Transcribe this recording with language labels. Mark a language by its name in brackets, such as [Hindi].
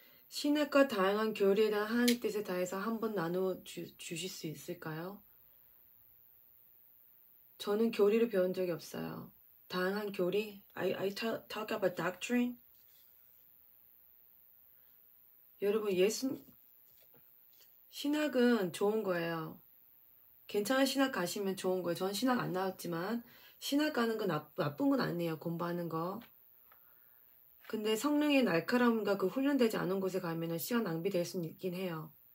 [Korean] 신학과 다양한 교리에 대한 하나님 뜻에 다해서 한번 나누어 주실 수 있을까요? 저는 교리를 배운 적이 없어요. 다양한 교리? [English] I talk about doctrine? [Korean] 여러분 신학은 좋은 거예요. 괜찮은 신학 가시면 좋은 거예요. 전 신학 안 나왔지만 신학 가는 건 나쁜 건 아니에요. 공부하는 거. 근데 성령의 날카로움과 그 훈련되지 않은 곳에 가면은 시간 낭비될 수 있긴 해요.